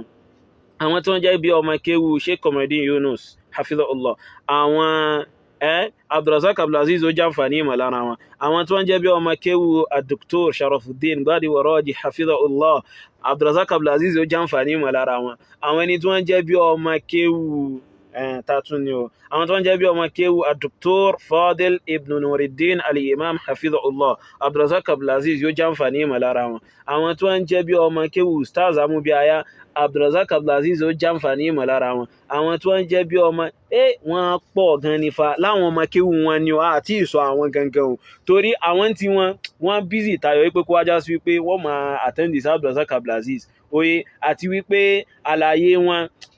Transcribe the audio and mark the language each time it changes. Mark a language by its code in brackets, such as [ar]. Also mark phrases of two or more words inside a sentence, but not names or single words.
[yo] Àwọn tí wọ́n jẹ́ bí ọmọ kéwú Sheikh Komodin Yunus hafizahullah, àwọn Abdulrazak Abdulaziz yóò jàǹfààní ìmọ̀ lára wọn. Àwọn tí wọ́n jẹ́ bí ọmọ kéwú Dr. Sharafuddin Gbadebo Raji hafizahullah, Abdulrazak Abdulaziz yóò jàǹfààní ìmọ̀ lára wọn. Àwọn ẹni tí wọ́n jẹ́ bí ọmọ kéwú àwọn tí wọ́n jẹ́ bí ọmọ kéwú Dr. Fadil Ibn Nuruddin al-Imam hafizahullah, Abdulrazak Abdulaziz yóò jàǹfààní ìmọ̀ lára wọn. Àwọn tí wọ́n jẹ́ bí ọmọ kéwú Ustaz Amubiaya, Abdulrazak Abdulaziz yóò jàǹfààní ìmọ̀ lára wọn. Àwọn tí wọ́n jẹ́ bí ọmọ wọ́n pọ̀ gan nífa láwọn ọmọ kéwú wọn ni àti ìsọ àwọn gangan o, torí àwọn tí wọ́n bízì tayọ wípé kó wájá sí wípé wọ́n máa attend sí Abdulrazak Abdulaziz àti wípé àlàyé wọn